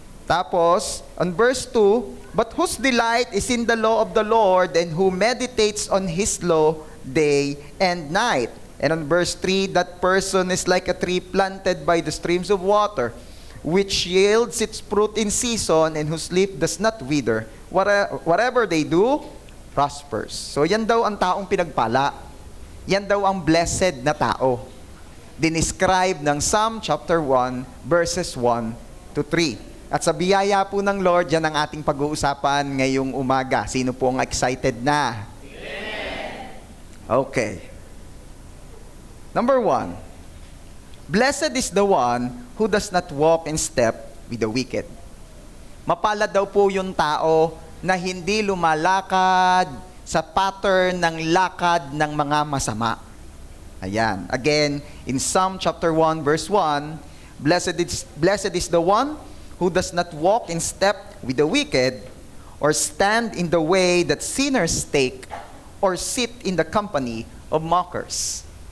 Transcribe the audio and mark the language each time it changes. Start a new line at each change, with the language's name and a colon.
English: Tapos, on verse 2, but whose delight is in the law of the Lord, and who meditates on His law day and night. And on verse 3, that person is like a tree planted by the streams of water, which yields its fruit in season, and whose leaf does not wither. Whatever they do, prospers.
Filipino: So yan daw ang taong pinagpala. Yan daw ang blessed na tao. Dinescribe ng Psalm chapter 1, verses 1 to 3. At sa biyaya po ng Lord, yan ang ating pag-uusapan ngayong umaga. Sino po ang excited na? Okay.
English: Number 1, blessed is the one who does not walk in step with the wicked.
Filipino: Mapalad daw po yung tao na hindi lumalakad sa pattern ng lakad ng mga masama. Ayan.
English: Again, in Psalm chapter 1, verse 1, blessed is the one who does not walk in step with the wicked, or stand in the way that sinners take, or sit in the company of mockers.